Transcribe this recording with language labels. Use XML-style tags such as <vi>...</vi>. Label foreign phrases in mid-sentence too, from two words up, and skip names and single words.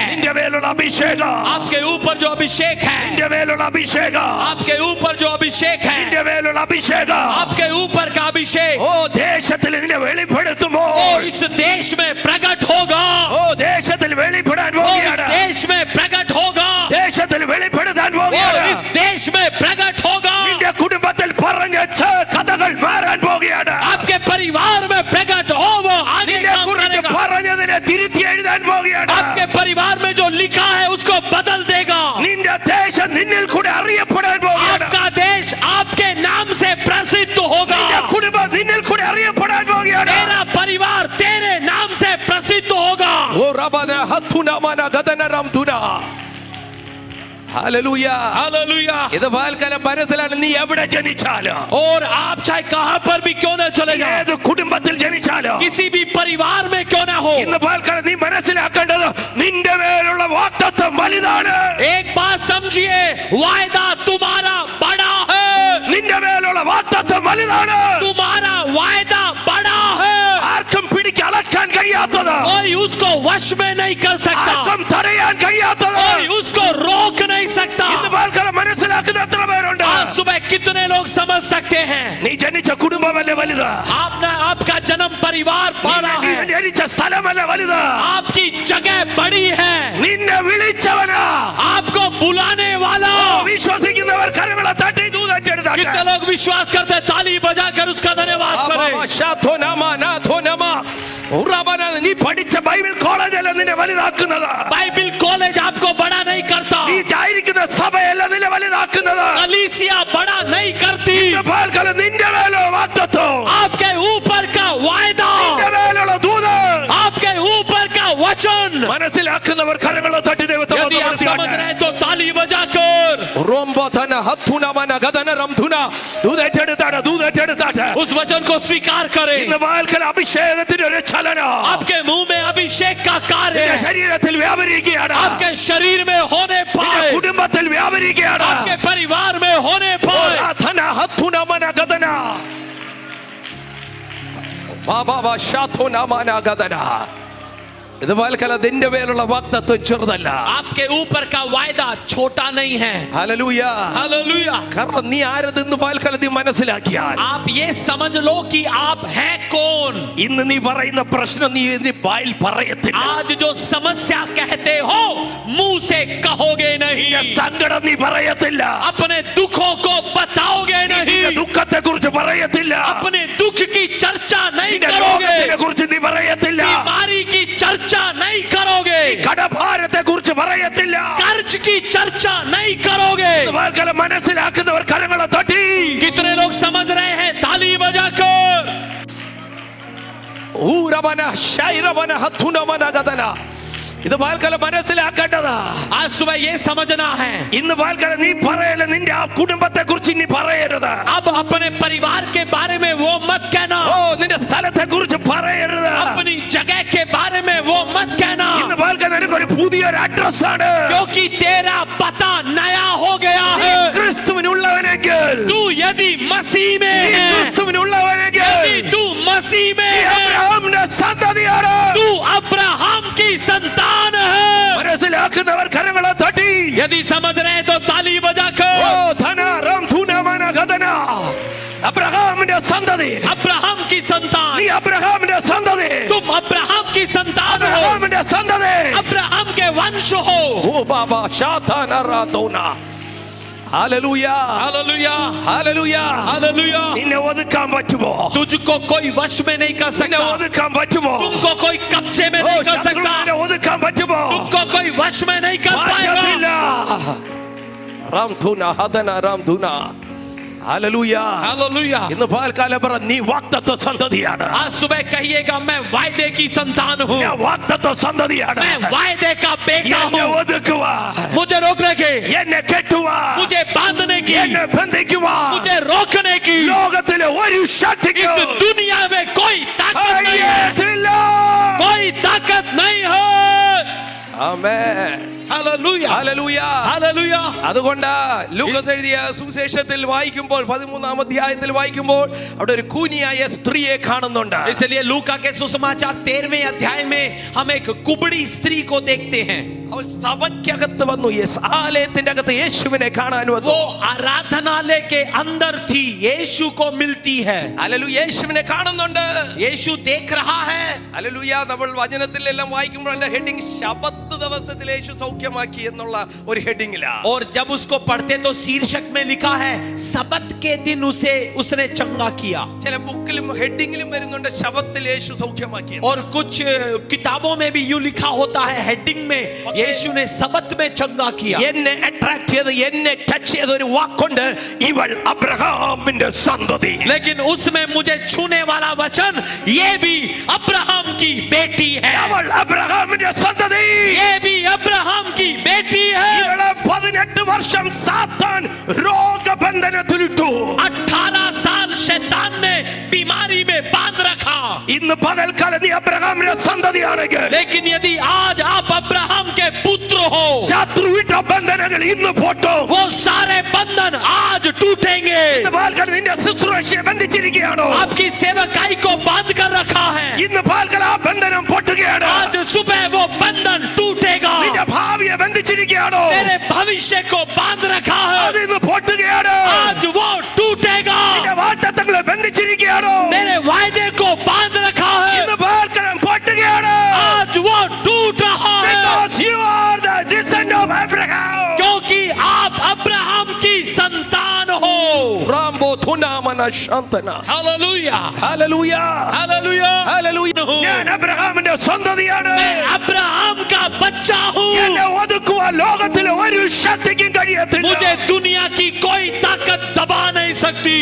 <ml>നിന്റെ മേലുള്ള അഭിഷേകം,</ml> <hi>आपके ऊपर जो अभिषेक है,</hi> <ml>നിന്റെ മേലുള്ള അഭിഷേകം,</ml> <hi>आपके ऊपर जो अभिषेक है,</hi> <ml>നിന്റെ മേലുള്ള അഭിഷേകം</ml> <hi>आपके ऊपर का अभिषेक</hi> <ml>ഓ ദേശത്തിൽ നിന്നെ വെളിപ്പെടുത്തുമോ?</ml> <hi>और इस देश में प्रकट होगा.</hi> <ml>ഓ ദേശത്തിൽ വെളിപ്പെടാൻ</ml> <hi>और इस</hi> <ml>പോവുകയാണ്.</ml> <hi>देश में प्रकट होगा.</hi> <ml>ദേശത്തിൽ വെളിപ്പെടുത്താൻ</ml> <hi>और</hi> <ml>പോവുകയാണ്.</ml> <hi>इस देश में प्रकट होगा.</hi> <ml>നിന്റെ കുടുംബത്തിൽ പറഞ്ഞ കഥകൾ മാറാൻ പോവുകയാണ്.</ml> <hi>आपके परिवार में प्रकट हो वो आगे</hi> <ml>നിന്നെ</ml> <hi>काम</hi> <ml>കുറിച്ച്</ml> <hi>करेगा.</hi> <ml>പറഞ്ഞതിനെ തിരുത്തി എഴുതാൻ പോവുകയാണ്.</ml> <hi>आपके परिवार में जो लिखा है उसको बदल देगा.</hi> <ml>നിന്റെ ദേശം നിന്നിൽ കൂടെ അറിയപ്പെടാൻ പോവുകയാണ്.</ml> <hi>आपका देश आपके नाम से प्रसिद्ध होगा.</hi> <ml>നിന്റെ കുടുംബം നിന്നിൽ കൂടെ അറിയപ്പെടാൻ പോവുകയാണ്.</ml> <hi>तेरा परिवार तेरे नाम से प्रसिद्ध होगा. ഓ റബന ഹത്തുന മന ഗദന റംതുന. ഹല്ലേലൂയ. हालेलुया.</hi> <ml>ഇത് പകൽക്കാലം മനസ്സിലാണ്. നീ എവിടെ ജനിച്ചാലും,</ml> <hi>और आप चाहे कहां पर भी क्यों न चले जाओ,</hi> <ml>ഏത് കുടുംബത്തിൽ ജനിച്ചാലും,</ml> <hi>किसी भी परिवार में क्यों ना हो,</hi> <ml>ഇന്ന് പകൽക്കാലം നീ മനസ്സിലാക്കേണ്ടത് നിന്റെ മേലുള്ള വാഗ്ദത്തം വലുതാണ്.</ml> <hi>एक बात समझिए, वायदा तुम्हारा बड़ा है.</hi> <ml>നിന്റെ മേലുള്ള വാഗ്ദത്തം വലുതാണ്.</ml> <hi>तुम्हारा वायदा बड़ा है.</hi> <ml>ആർക്കും പിടിച്ചളക്കാൻ കഴിയാത്തത്,</ml> <hi>कोई उसको वश में नहीं कर सकता.</hi> <ml>ആർക്കും തടയാൻ കഴിയാത്തത്,</ml> <hi>कोई उसको रोक नहीं सकता.</hi> <ml>ഇന്ന് പകൽക്കാലം മനസ്സിലാക്കുന്ന എത്ര പേരുണ്ട്?</ml> <hi>आज सुबह कितने लोग समझ सकते हैं?</hi> <ml>നീ ജനിച്ച കുടുംബമല്ല വലുത്,</ml> <hi>आपका जन्म परिवार बड़ा</hi> <ml>നീ</ml> <hi>है.</hi> <ml>ജനിച്ച സ്ഥലമല്ല വലുത്,</ml> <hi>आपकी जगह बड़ी है.</hi> <ml>നിന്നെ വിളിച്ചവനാ.</ml> <hi>आपको बुलाने वाला.</hi> <ml>വിശ്വസിക്കുന്നവർ കരങ്ങളെ തട്ടി ദൂതറ്റെടുത്താട്ടെ.</ml> <hi>कितने लोग विश्वास करते हैं? ताली बजाकर उसका धन्यवाद करें.</hi> <ml>നീ പഠിച്ച ബൈബിൾ കോളേജല്ല നിന്നെ വലുതാക്കുന്നത്.</ml> <hi>बाइबल कॉलेज आपको बड़ा नहीं करता.</hi> <ml>നീ ആയിരിക്കുന്ന സഭയല്ല നിന്നെ വലുതാക്കുന്നത്.</ml> <hi>कलीसिया बड़ा नहीं करती.</hi> <ml>പകൽക്കാലം നിന്റെ മേലുള്ള വാഗ്ദത്തം,</ml> <hi>आपके ऊपर का वायदा,</hi> <ml>നിന്റെ മേലുള്ള ദൂതൻ,</ml> <hi>आपके ऊपर का वचन.</hi> <ml>മനസ്സിലാക്കുന്നവർ കരങ്ങളെ തട്ടി ദൈവത്തെ</ml> <hi>यदि आप समझ रहे हैं तो ताली बजाकर उस वचन को स्वीकार करें.</hi> <ml>അഭിഷേകത്തിന്റെ ഒരു ചലനം</ml> <hi>आपके मुंह में अभिषेक का कार्य</hi> <ml>ശരീരത്തിൽ വ്യാപരിക്കുകയാണ്.</ml> <hi>आपके शरीर में होने पाए,</hi> <ml>കുടുംബത്തിൽ വ്യാപരിക്കുകയാണ്.</ml> <hi>आपके परिवार में होने पाए. ബാബാ ശാഥോനാമാനാഗതന.</hi> <ml>ഇത് വാൽക്കല നിന്റെ മേലുള്ള വാഗ്ദത്തം ചെറുതല്ല.</ml> <hi>आपके ऊपर का वायदा छोटा नहीं है.</hi> <ml>ഹല്ലേലൂയ.</ml> <hi>हालेलुया.</hi> <ml>കാരണം നീ ആരെന്ന് വാൽക്കല നീ മനസ്സിലാക്കിയാൽ</ml> <hi>आप ये समझ लो कि आप हैं कौन.</hi> <ml>ഇന്ന് നീ പറയുന്ന പ്രശ്നം നീ വായിൽ പറയത്തില്ല.</ml> <hi>आज जो समस्या कहते हो मुंह से कहोगे नहीं.</hi> <ml>സങ്കടം നീ പറയത്തില്ല.</ml> <hi>अपने दुखों को बताओगे नहीं.</hi> <ml>ദുഃഖത്തെ കുറിച്ച് പറയത്തില്ല.</ml> <hi>अपने दुख की चर्चा नहीं</hi> <ml>നിന്റെ</ml> <hi>करोगे.</hi> <ml>രോഗത്തിനെ കുറിച്ച് നീ പറയത്തില്ല.</ml> <hi>बीमारी की चर्चा नहीं करोगे.</hi> <ml>കടഭാരത്തെ കുറിച്ച് പറയത്തില്ല.</ml> <hi>कर्ज की चर्चा नहीं करोगे.</hi> <ml>വാൽക്കല മനസ്സിലാക്കുന്നവർ കരങ്ങളെ തട്ടി.</ml> <hi>कितने लोग समझ रहे हैं? ताली बजाकर. ഊരവന ശൈരവന ഹത്തുനവന ഗതന.</hi> <ml>ഇത് വാൽക്കല മനസ്സിലാക്കേണ്ടതാ.</ml> <hi>आज सुबह ये समझना है.</hi> <ml>ഇന്ന് വാൽക്കല നീ പറയല നിന്റെ ആ കുടുംബത്തെ കുറിച്ച് നീ പറയരുത്.</ml> <hi>अब अपने परिवार के बारे में वो मत कहना.</hi> <ml>ഓ നിന്റെ സ്ഥലത്തെ കുറിച്ച് പറയരുത്.</ml> <hi>अपनी जगह के बारे में वो मत कहना.</hi> <ml>ഇന്ന് വാൽക്കല നിനക്കൊരു പുതിയൊരു അഡ്രസ് ആണ്.</ml> <hi>क्योंकि तेरा पता नया हो गया</hi> <ml>നീ</ml> <hi>है.</hi> <ml>ക്രിസ്തുവിനുള്ളവനെങ്കിൽ,</ml> <hi>तू यदि मसीह में</hi> <ml>നീ</ml> <hi>है,</hi> <ml>ക്രിസ്തുവിനുള്ളവനെങ്കിൽ,</ml> <hi>यदि तू मसीह में</hi> <ml>നീ</ml> <hi>है,</hi> <ml>അബ്രഹാമിന്റെ സന്തതിയാണ്.</ml> <hi>तू अब्राहम की संतान है.</hi> <ml>മനസ്സിലാക്കുന്നവർ കരങ്ങളെ തട്ടി.</ml> <hi>यदि समझ रहे हैं तो ताली ഓ बजाकर. ധന റാം ധുനമന ഗതന.</hi> <ml>അബ്രഹാമിന്റെ സന്തതി.</ml> <hi>अब्राहम की संतान.</hi> <ml>നീ അബ്രഹാമിന്റെ സന്തതി.</ml> <hi>तुम अब्राहम की संतान हो.</hi> <ml>അബ്രഹാമിന്റെ സന്തതി.</ml> <hi>अब्राहम के वंश हो. ഓ ബാബാ ശാതാന റാതോന. ഹല്ലേലൂയ. हालेलुया.</hi> <ml>ഹല്ലേലൂയ.</ml> <hi>हालेलुया.</hi> <ml>നിന്നെ ഒതുക്കാൻ പറ്റുമോ?</ml> <hi>तुझको कोई वश में नहीं कर</hi> <ml>നിന്നെ</ml> <hi>सकता.</hi> <ml>ഒതുക്കാൻ പറ്റുമോ?</ml> <hi>तुमको कोई कब्जे में ഓ नहीं कर</hi> <ml>ശത്രുവിനെ</ml> <hi>सकता.</hi> <ml>ഒതുക്കാൻ പറ്റുമോ?</ml> <hi>तुमको कोई वश में नहीं कर</hi> <ml>പറ്റത്തില്ല.</ml> <hi>पाएगा. റാം ധുന ഹദന റാം ധുന. ഹല്ലേലൂയ. हालेलुया.</hi> <ml>ഇന്ന് പകൽക്കാലം പറ നീ വാഗ്ദത്ത സന്തതിയാണ്.</ml> <hi>आज सुबह कहिएगा मैं वायदे की संतान हूँ.</hi> <ml>ഞാൻ വാഗ്ദത്ത സന്തതിയാണ്.</ml> <hi>मैं वायदे का बेटा</hi> <ml>എന്നെ</ml> <hi>हूँ.</hi> <ml>ഒതുക്കുവാ,</ml> <hi>मुझे रोकने की,</hi> <ml>എന്നെ കെട്ടുവാ,</ml> <hi>मुझे बांधने की,</hi> <ml>എന്നെ ബന്ധിക്കുവാ.</ml> <hi>मुझे रोकने की</hi> <ml>ലോകത്തിലെ ഒരു ശക്തിക്കും</ml> <hi>इस दुनिया में कोई ताकत नहीं है.</hi> <ml>കഴിയത്തില്ല.</ml> <hi>कोई ताकत नहीं है.</hi> <ml>ആമേൻ.</ml> <hi>हालेलुया.</hi> <ml>ഹല്ലേലൂയ.</ml> <hi>हालेलुया.</hi> <ml>അതുകൊണ്ട് ലൂക്കോസ് എഴുതിയ സുവിശേഷത്തിൽ വായിക്കുമ്പോൾ 13-ാം അധ്യായത്തിൽ വായിക്കുമ്പോൾ അവിടെ ഒരു കൂനിയായ സ്ത്രീയെ കാണുന്നുണ്ട്.</ml> <hi>इसलिए लूका के सुसमाचार 13वें अध्याय में हम एक कुबड़ी स्त्री को देखते हैं.</hi> <ml>അവൾ സഭയ്ക്കകത്ത് വന്നു. ആലയത്തിന്റെ അകത്ത് യേശുവിനെ കാണാൻ വന്നു.</ml> <hi>वो आराधनालय के अंदर थी. यीशु को मिलती है.</hi> <ml>ഹല്ലേലൂയ. യേശുവിനെ കാണുന്നുണ്ട്.</ml> <hi>यीशु देख रहा है.</hi> <ml>ഹല്ലേലൂയ. നമ്മൾ വചനത്തിലെല്ലാം വായിക്കുമ്പോൾ അതിന്റെ ഹെഡിങ് ശബത്ത് ദിവസത്തിൽ യേശു സൗഖ്യമാക്കി എന്നുള്ള ഒരു ഹെഡിങ്ങിലാ.</ml> <hi>और जब उसको पढ़ते तो शीर्षक में लिखा है सबत के दिन उसने चंगा किया.</hi> <ml>ചില ബുക്കിലും ഹെഡിങ്ങിലും വരുന്നുണ്ട് ശബത്തിൽ യേശു സൗഖ്യമാക്കി.</ml> <hi>और कुछ किताबों में भी यूं लिखा होता है हेडिंग में यीशु ने सबत में चंगा किया.</hi> <ml>എന്നെ അട്രാക്ട് ചെയ്ത് എന്നെ ടച്ച് ചെയ്ത ഒരു വാക്കുണ്ട്, ഇവൾ അബ്രഹാമിന്റെ സന്തതി.</ml> <hi>लेकिन उसमें मुझे छूने वाला वचन ये भी अब्राहम की बेटी है.</hi> <ml>അവൾ അബ്രഹാമിന്റെ സന്തതി.</ml> <hi>ये भी अब्राहम की बेटी है.</hi> <ml>ഇവളെ 18 വർഷം സാത്താൻ രോഗബന്ധനത്തിലിട്ടു.</ml> <hi>18 साल शैतान ने बीमारी में बांध रखा.</hi> <ml>ഇന്ന് പകൽക്കാലം നീ അബ്രഹാമിന്റെ സന്തതിയാണെങ്കിൽ,</ml> <hi>लेकिन यदि आज आप अब्राहम के पुत्र हो,</hi> <ml>ശത്രുവിട്ട ബന്ധനങ്ങൾ ഇന്ന് പൊട്ടും.</ml> <hi>वो सारे बंधन आज टूटेंगे.</hi> <ml>ഇന്ന് പകൽക്കാലം നിന്റെ ശുശ്രൂഷയെ ബന്ധിച്ചിരിക്കുകയാണോ?</ml> <hi>आपकी सेवकाई को बांध कर रखा है.</hi> <ml>ഇന്ന് പകൽക്കാലം ആ ബന്ധനം പൊട്ടുകയാണ്.</ml> <hi>आज सुबह वो बंधन टूटेगा.</hi> <ml>നിന്റെ ഭാവിയെ ബന്ധിച്ചിരിക്കുകയാണോ?</ml> <hi>तेरे भविष्य को बांध रखा है.</hi> <ml>അത് ഇന്ന് പൊട്ടുകയാണ്.</ml> <hi>आज वो टूटेगा.</hi> <ml>നിന്റെ വാഗ്ദത്തങ്ങളെ ബന്ധിച്ചിരിക്കുകയാണോ?</ml> <hi>तेरे वायदे को बांध रखा है.</hi> <ml>ഇന്ന് പകൽക്കാലം പൊട്ടുകയാണ്.</ml> <hi>आज वो टूट रहा है.</hi> <en>Because you are the descendant of Abraham.</en> <hi>क्योंकि आप अब्राहम की संतान हो. റാംബോ ധുനാമന ശാന്തന. हालेलुया.</hi> <ml>ഹല്ലേലൂയ.</ml> <hi>हालेलुया.</hi> <ml>ഹല്ലേലൂയ. ഞാൻ അബ്രഹാമിന്റെ സന്തതിയാണ്.</ml> <hi>मैं अब्राहम का बच्चा हूँ.</hi> <ml>എന്നെ ഒതുക്കുവാൻ ലോകത്തിലെ ഒരു ശക്തിക്കും കഴിയത്തില്ല.</ml> <hi>मुझे दुनिया की कोई ताकत दबा नहीं सकती.</hi>